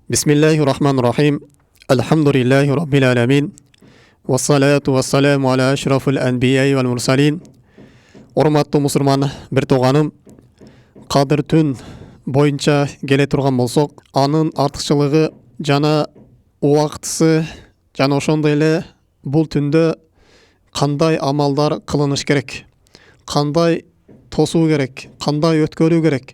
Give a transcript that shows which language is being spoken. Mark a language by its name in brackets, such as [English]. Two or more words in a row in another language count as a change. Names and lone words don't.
[Arabic] بسم الله الرحمن الرحيم. الحمد لله رب العالمين. والصلاة والسلام على أشرف الأنبياء والمرسلين. [Kyrgyz] Урматтуу мусулман бир тууганым, кадыр түн боюнча келе турган болсок, анын артыкчылыгы жана убактысы жана ошондой эле бул түндө кандай амалдар кылыныш керек, кандай тосуу керек, кандай өткөрүү керек.